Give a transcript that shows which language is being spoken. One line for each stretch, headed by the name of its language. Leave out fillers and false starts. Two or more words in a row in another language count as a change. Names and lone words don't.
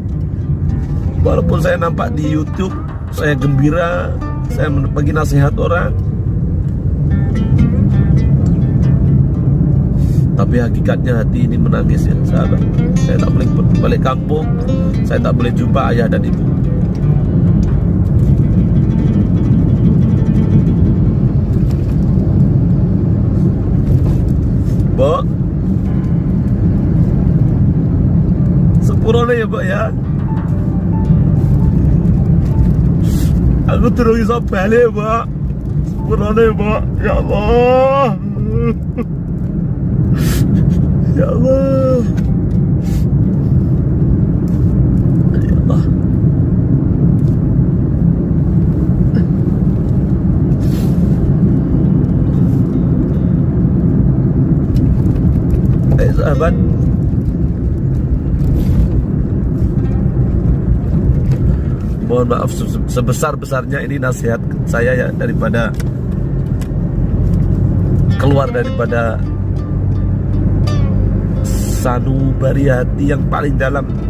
Malay: Walaupun saya nampak di YouTube, saya gembira, saya bagi nasihat orang, tapi hakikatnya hati ini menangis ya sahabat. Saya tak boleh balik kampung, saya tak boleh jumpa ayah dan ibu.
Javanese: Mbok, sepurane ya Mbok ya. Aku terus iso balik Mbok. Sepurane Mbok,
Arabic: ya Allah. Ya Allah. Ya Allah.
Malay: Sahabat, mohon maaf sebesar-besarnya ini nasihat saya ya, daripada keluar daripada sanubari hati yang paling dalam.